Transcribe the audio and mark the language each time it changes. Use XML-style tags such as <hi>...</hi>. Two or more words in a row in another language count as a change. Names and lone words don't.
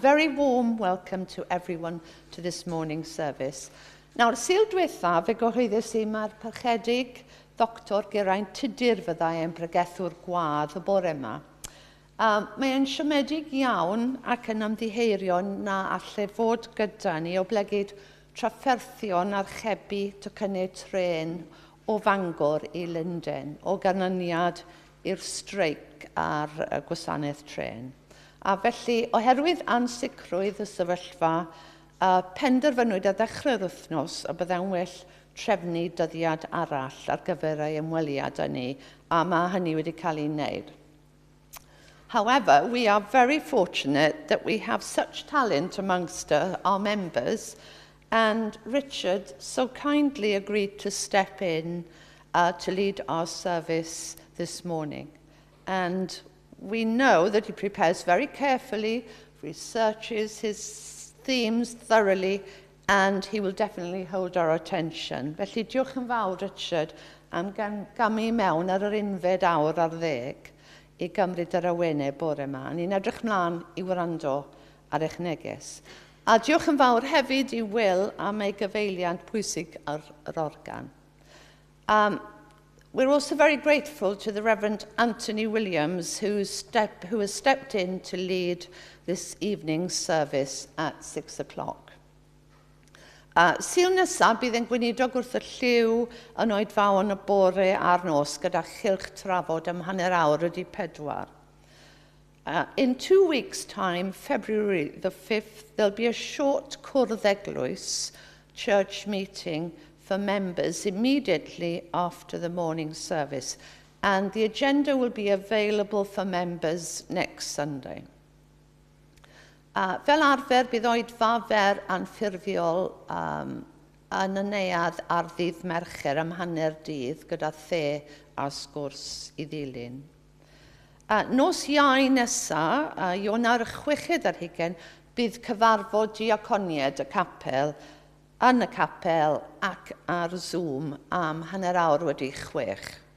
<en>Very warm welcome to everyone to this morning's service.</en> <cy>Nawr, Sul diwetha, fe gyhoeddus I mae'r parchedig Dr Geraint Tudur fyddai yn bregethwr gwadd y bore yma. Mae e'n siomedig iawn ac yn ymddiheurio na allai fod gyda ni o blegydd trafferthion archebu tocynnu tren o Fangor I Lundain, o ganlyniad i'r streic ar gwasanaeth tren. A felly, oherwydd ansicrwydd y sefyllfa, penderfynwyd ar ddechrau'r wythnos a byddai'n well trefnu dyddiad arall ar gyfer ei ymweliad â ni, a mae hynny wedi cael ei wneud.</cy> <en>However, we are very fortunate that we have such talent amongst our members And Richard so kindly agreed to step in to lead our service this morning. And we know that he prepares very carefully, researches his themes thoroughly, and he will definitely hold our attention.</en> <cy>Felly diolch yn fawr, Richard, am gamu mewn ar yr unfed awr ar 10 i gymryd yr awenau bore yma. Ni'n edrych mlaen i wrando ar eich neges. A diolch yn fawr hefyd i Will am ei gyfeiliant pwysig ar yr organ.</cy> <en>We're also very grateful to the Reverend Anthony Williams, who has stepped in to lead this evening's service at 6 o'clock.</en> <cy>Sil nesaf bydd yn gweinidog wrth y lliw yn oed fawn y bore a'r nos gyda chylch trafod am hanner awr ydi 4.</cy> <en>In 2 weeks' time, February the 5th, there'll be a short</en> <cy>cwrdd eglwys,</cy> <en>church meeting, for members immediately after the morning service. And the agenda will be available for members next Sunday.</en> <cy>Fel arfer, bydd oedfa fer anffurfiol yn y neuadd ar ddydd Mercher am hanner dydd gyda the a sgwrs i ddilyn. Nos Iau nesa, Ionawr 6 ar 20, bydd cyfarfod diaconied y capel yn y capel ac ar Zoom am hanner awr wedi 6.</cy>